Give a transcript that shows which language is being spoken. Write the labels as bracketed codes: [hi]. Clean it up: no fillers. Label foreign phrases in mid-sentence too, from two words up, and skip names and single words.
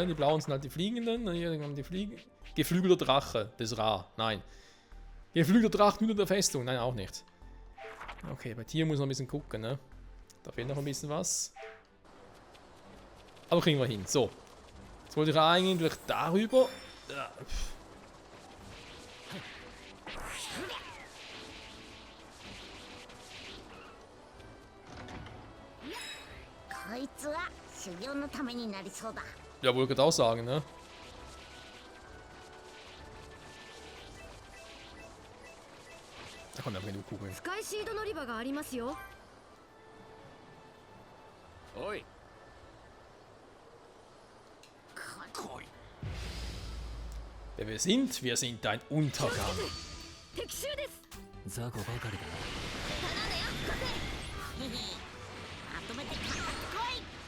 [de] Die blauen sind halt die Fliegenden, und hier haben die Geflügelter Drache, das Ra, nein. Geflügelter Drache unter der Festung, nein, auch nicht. Okay, bei Tier muss man ein bisschen gucken, ne? Da fehlt noch ein bisschen was. Aber kriegen wir hin, so. Jetzt wollte ich eigentlich darüber. Ja. [ja] こいつは修行のためになりそうだ。 [de] Ja, wollte ich auch sagen, ne? Da kommen einfach genug Kugeln. [ja] スカイシード乗り場がありますよ。おい [de] Wer wir sind ein Untergang. [ja] 敵襲です。雑魚ばかりだな。まとめてかかってこい。